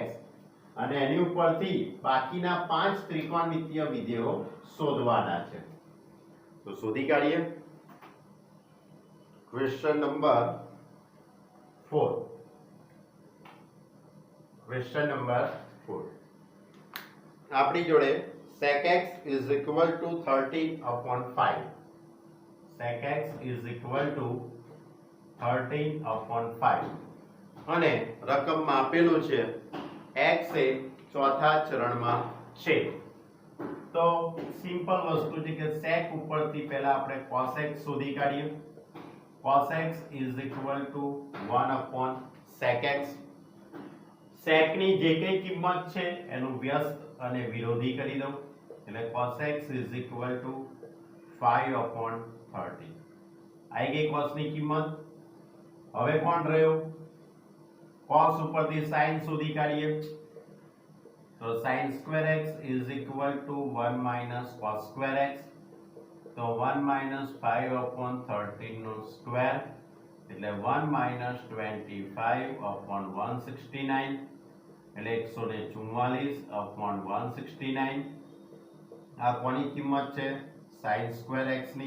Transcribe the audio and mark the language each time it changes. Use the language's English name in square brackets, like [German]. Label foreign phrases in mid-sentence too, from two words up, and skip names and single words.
[Gujarati] અને એની ઉપરથી બાકીના 5 ત્રિકોણમિતીય વિધેયો શોધવાના છે. તો શોધી કાઢીએ. [English] question number [Gujarati] 4. [English] question number 4. [Gujarati] આપણી જોડે [English] sec x is equal to 13/5. sec x is equal to 13/5 [Gujarati] અને રકમમાં આપેલું છે x એ ચોથા ચરણમાં છે. તો સિમ્પલ વસ્તુ છે કે sec ઉપરથી પહેલા આપણે cos x શોધી કાઢીએ. [English] cos x is equal to 1/sec x. [Gujarati] sec ની જે કઈ કિંમત છે એનું વ્યસ્ત અને વિરોધી કરી દઉં એટલે [English] cos x is equal to 5/30. [Gujarati] આવી ગઈ cos ની કિંમત. હવે કોણ રહ્યો? cos ઉપરથી sin શોધી કાઢીએ. [English] તો sin square x is equal to 1 - cos square x. [Gujarati] તો 1 - 5/13 નો સ્ક્વેર એટલે 1 - 25/169 એટલે 144/169. આ કોની કિંમત છે? [English] sin square x [Gujarati] ની.